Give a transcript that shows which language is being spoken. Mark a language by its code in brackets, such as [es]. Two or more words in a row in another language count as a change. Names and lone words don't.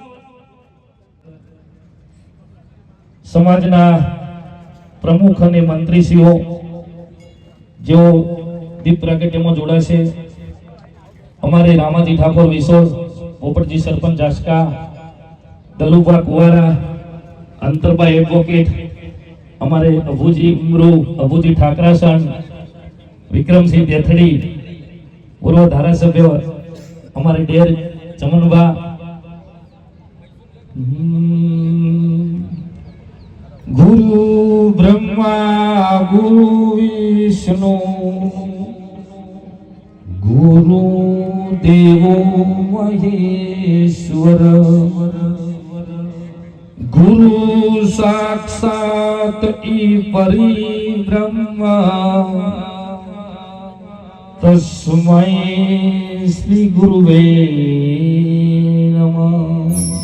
[gu] સમાજના પ્રમુખ અને મંત્રીશ્રીઓ જેઓ દીપ પ્રાગટ્યમાં જોડાશે, અમારે રામાજી ઠાકોર વિસોલ, પોપટજી સરપંચ આસ્કા, દલુભા કુવારા, અંતરભાઈ એડવોકેટ, અમારે અભુજી ઉમરો, અભુજી ઠાકરાસણ, વિક્રમસિંહ દેથડી, પૂર્વ ધારાસભ્ય અમારે ડેર ચમનબા, [sa] ગુરુ બ્રહ્મા ગુરુ વિષ્ણુ ગુરુ દેવો મહેશ્વર गुरु साक्षात ई परि ब्रह्मा तस्मै श्री गुरुवे नमः